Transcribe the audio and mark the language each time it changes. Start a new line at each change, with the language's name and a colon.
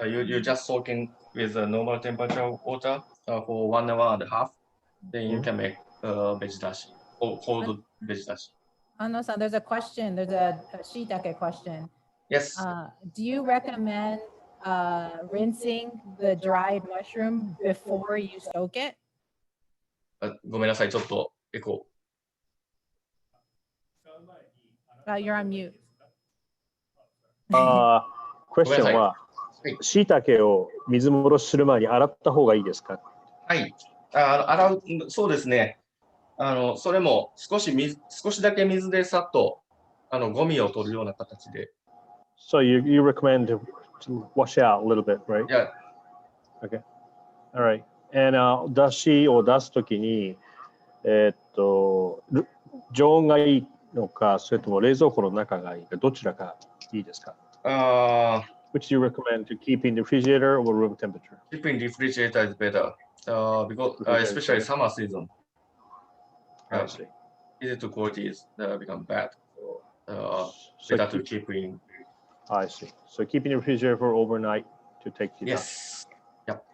English: You just soak in with a normal temperature of water for 1 hour and a half. Then you can make veg dashi or cold veg dashi. Ano-san, there's a question. There's a shiitake question. Yes. Do you recommend rinsing the dried mushroom before you soak it?
Japanese: ごめんなさい、ちょっとエコ
English: You're on mute.
Japanese: Question は、椎茸を水戻しする前に洗った方がいいですか？はい。洗う、そうですね。それも少しだけ水でさっとゴミを取るような形で。
English: So you recommend to wash out a little bit, right? Yeah. Okay. All right. And
Japanese: だしを出すときに、常温がいいのか、それとも冷蔵庫の中がいいか、どちらがいいですか？
English: Which do you recommend to keep in the refrigerator or room temperature? Keep in refrigerator is better because especially summer season. I see. Easy to quality is become bad. So better to keep in. I see. So keep in the refrigerator for overnight to take it out. Yes. Yep.